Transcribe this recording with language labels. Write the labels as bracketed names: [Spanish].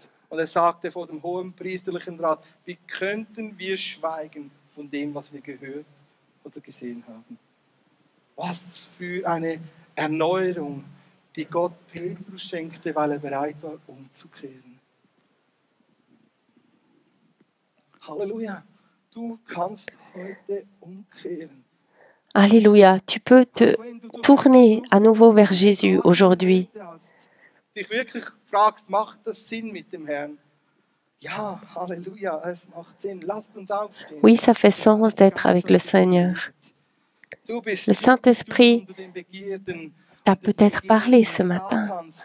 [German] Und sagte vor dem hohen priesterlichen Rat, wie könnten wir schweigen von dem, was wir gehört oder gesehen haben? Was für eine Erneuerung, die Gott Petrus schenkte, weil bereit war, umzukehren. Halleluja, du kannst heute umkehren. [French] Alléluia, tu peux te tourner à nouveau vers Jésus aujourd'hui. [German] Dich wirklich fragst, macht das Sinn mit dem Herrn? Ja, Halleluja, es macht Sinn. Lasst uns aufstehen. [French] Oui, ça fait sens d'être avec le Seigneur. Le Saint-Esprit t'a peut-être parlé ce matin.